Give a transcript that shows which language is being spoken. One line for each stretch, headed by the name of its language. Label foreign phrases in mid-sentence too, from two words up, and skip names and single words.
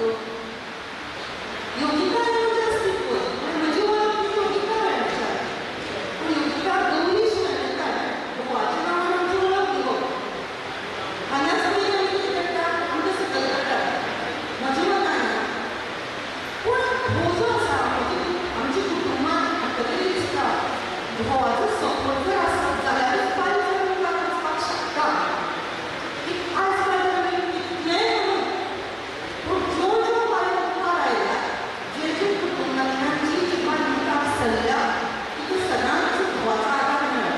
Marathi: योगिता हे आमचे अस्तित्व आणि माझी ओळख ही योगिता पेडणेकर. पण योगिता गौरीश पेडणेकर वाच्या नावाने आमची ओळख दिली. आणि असं काही आम्ही किती करतात, आमचं सगळं करतात.
Konkani: माझी मत आहे पण हो जो असा आमची कुटुंबात आता तरी दिसता भावाचा सपोर्ट जर असत जाल्यारच बायल मुखार वचपाक शकता. की आज बायल आमी कितलेंय म्हणून पूण ज्यो ज्यो बायल मुखार आयल्या, जे जे कुटुंबांतल्यान जी जी बायल मुखार सरल्या तिका सदांच भावाचो आदार मेळ्ळा.